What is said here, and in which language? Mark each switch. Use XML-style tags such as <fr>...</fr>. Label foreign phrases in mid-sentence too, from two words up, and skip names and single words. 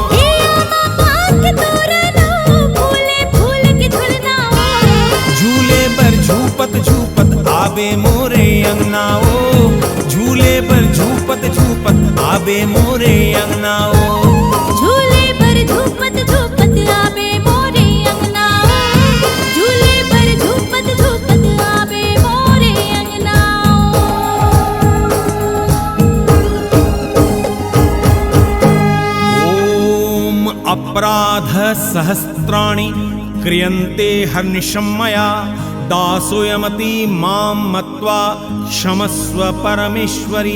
<hne>झूले पर झूपत झूपत आवे मोरे अंगनाओ। झूले पर झूपत झूपत आबे मोरे अंगनाओ। झूले पर झूपत झूपत आबे मोरे अंगनाओ। झूले पर झूपत झूपत आबे मोरे अंगनाओ।</hne> <sa>ओम अपराध सहस्त्राणि क्रियन्ते हर्निशं मया दासोऽयमति मां मत्वा क्षमस्व परमेश्वरी।</sa>